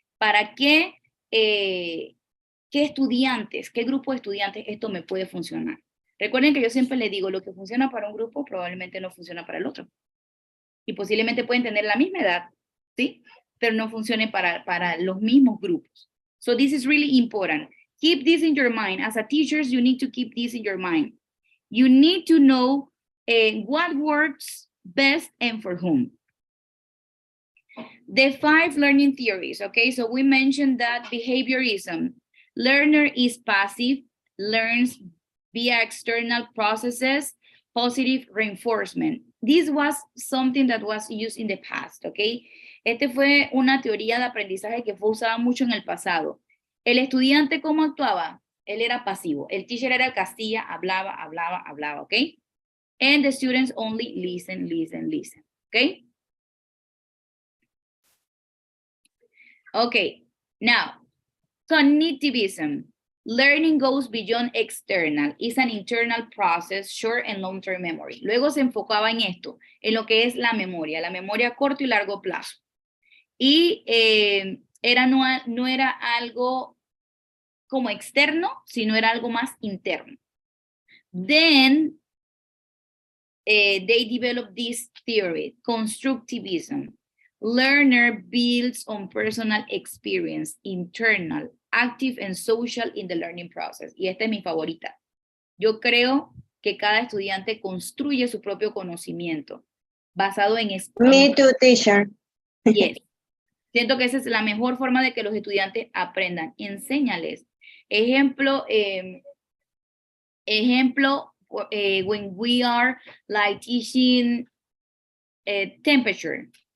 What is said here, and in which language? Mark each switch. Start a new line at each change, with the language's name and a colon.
Spanish: ¿Para qué estudiantes, qué grupo de estudiantes esto me puede funcionar? Recuerden que yo siempre les digo, lo que funciona para un grupo probablemente no funciona para el otro. Y posiblemente pueden tener la misma edad, ¿sí? Pero no funcione para los mismos grupos.
English: So this is really important. Keep this in your mind. As a teacher, you need to keep this in your mind. You need to know what works best and for whom. The 5 learning theories, okay? So we mentioned that behaviorism. Learner is passive, learns via external processes, positive reinforcement. This was something that was used in the past, okay?
Spanish: Este fue una teoría de aprendizaje que fue usada mucho en el pasado. El estudiante, ¿cómo actuaba? Él era pasivo. El teacher era el que hacía, hablaba, okay?
English: And the students only listen, okay? Okay, now, cognitivism. Learning goes beyond external. It's an internal process, short and long-term memory.
Spanish: Luego se enfocaba en esto, en lo que es la memoria a corto y largo plazo. Y no era algo como externo, sino era algo más interno.
English: Then, they developed this theory, constructivism. Learner builds on personal experience, internal, active and social in the learning process.
Spanish: Y esta es mi favorita. Yo creo que cada estudiante construye su propio conocimiento basado en...
English: Me too, teacher. Yes.
Spanish: Siento que esa es la mejor forma de que los estudiantes aprendan. Enséñales. Ejemplo,
English: when we are like teaching temperature.